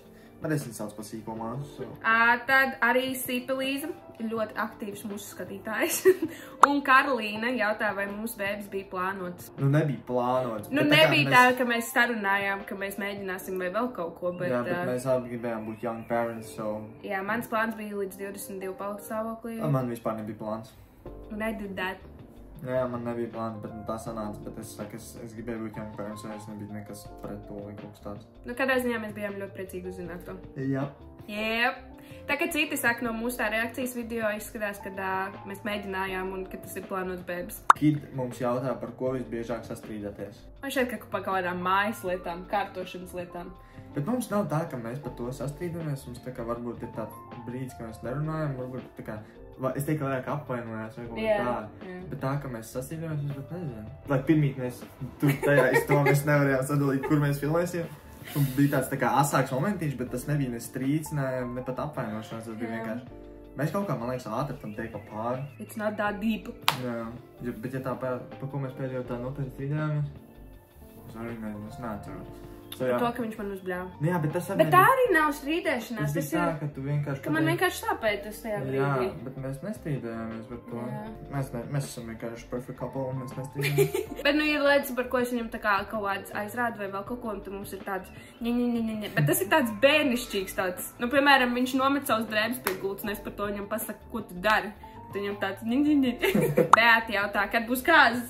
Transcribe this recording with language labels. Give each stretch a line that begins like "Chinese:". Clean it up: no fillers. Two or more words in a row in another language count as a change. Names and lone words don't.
Latvian: Bet es viņu sauc par sīko māsu. Tad arī Sīpa Elīza ir ļoti aktīvs mūsu skatītājs. Un Karolīna jautā, vai mūsu bēbis bija plānots. Nebija plānots. Nebija tā, ka mēs sarunājām, ka mēs mēģināsim vai vēl kaut ko, bet... Jā, bet mēs abi gribējām būt
English: young parents,
Latvian: so... Jā, mans plāns bija līdz 22 palikt stāvoklī. Man vispār nebija plāns.
English: Un I did that.
Latvian: Jā, man nebija plāns, bet tā sanāca, bet es saku, es gribēju būt
English: young parents,
Latvian: un es nebija nekas pret to vai kaut kas tāds. Kādā ziņā mēs bijām ļoti priecīgi uzzināt to. Jā. Jep. Tā kā citi saka, no mūsu tā reakcijas video izskatās, ka mēs mēģinājām un ka tas ir plānots bēbis. Kid mums jautā, par ko visbiežāk sastrīdaties. Man šeit, ka par kaut kādām mājas lietām, kārtošanas lietām. Bet mums nav tā, ka mēs par to sastrīdamies, mums tā kā varbūt ir tāds brīdis, ka mēs nerunājam, varbūt tā kā, es teiktu, vairāk apvainojās vai kaut tā. Bet tā, ka mēs sastrīdamies, es pat nezinu. Lai pirmīt mēs tur tajā to mēs nevarējām sadalīt, kur mēs filmēsim. Un bija tāds tā kā asāks momentiņš, bet tas nebija ne strīds, ne pat apvainošanās, tas bija vienkārši. Mēs kaut kā, man liekas, ātri tam teikt pāri.
English: It's not that deep.
Latvian: Jā, bet ja tā par ko mēs pēdējo tā nopietni strīdējāmies, es arī nezinu, es neatceros. Par to, ka viņš man uzbļāva. Jā, bet tas arī... Bet tā arī nav strīdēšanās, tas ir... Tā, ka tu vienkārši... Ka man vienkārši sāpēja tas tajā brīdī. Jā, bet mēs nestrīdējāmies par to. Mēs esam vienkārši
English: perfect couple
Latvian: un mēs nestrīdējāmies. Bet ir lietas, par ko es viņam tā kā kaut kāds aizrādu vai vēl kaut ko, un tad mums ir tāds ņa. Bet tas ir tāds bērnišķīgs tāds. Piemēram, viņš nomet savus drēbes pie gultas, un es par to viņam pasaku, ko tu dari. Tad viņam tāds ņa. Beāti jautā, kad būs kāzas.